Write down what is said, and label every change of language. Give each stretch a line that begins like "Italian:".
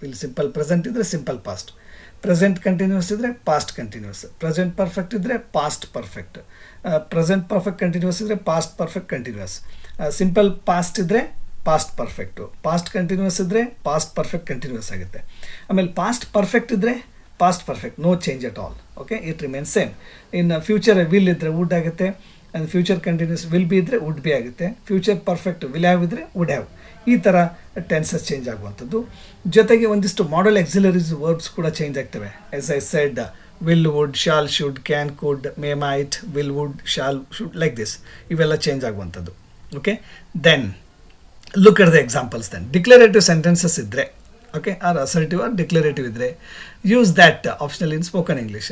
Kannada: ಇಲ್ಲಿ simple present ಇದ್ದರೆ simple past, present continuous ಇದ್ದರೆ ಪಾಸ್ಟ್ ಕಂಟಿನ್ಯೂಸ್, ಪ್ರೆಸೆಂಟ್ ಪರ್ಫೆಕ್ಟ್ ಇದ್ದರೆ past perfect, present perfect continuous ಇದ್ದರೆ past perfect continuous, simple past ಇದ್ದರೆ past perfect, past continuous ಇದ್ದರೆ past perfect continuous ಆಗುತ್ತೆ. ಆಮೇಲೆ ಪಾಸ್ಟ್ ಪರ್ಫೆಕ್ಟ್ ಇದ್ದರೆ
English: past perfect, no change at all. Okay, it remains same. In future will
Kannada: ಇದ್ರೆ
English: would
Kannada: ಆಗುತ್ತೆ,
English: and future continuous will be ಇದ್ರೆ would be ಆಗುತ್ತೆ, future perfect will have ಇದ್ರೆ would have.
Kannada: ಈ ಥರ ಟೆನ್ಸಸ್ ಚೇಂಜ್ ಆಗುವಂಥದ್ದು. ಜೊತೆಗೆ ಒಂದಿಷ್ಟು ಮಾಡಲ್ ಆಕ್ಸಿಲರೀಸ್ ವರ್ಬ್ಸ್ ಕೂಡ ಚೇಂಜ್ ಆಗ್ತವೆ. S I said, will would, shawl should, can could, May mite, will would, shawl should, like this, ಇವೆಲ್ಲ ಚೇಂಜ್ ಆಗುವಂಥದ್ದು.
English: Okay, then look at the examples. Then declarative sentences
Kannada: ಇದ್ದರೆ,
English: Okay, or assertive or declarative ಇದ್ದರೆ, use that optional in spoken English.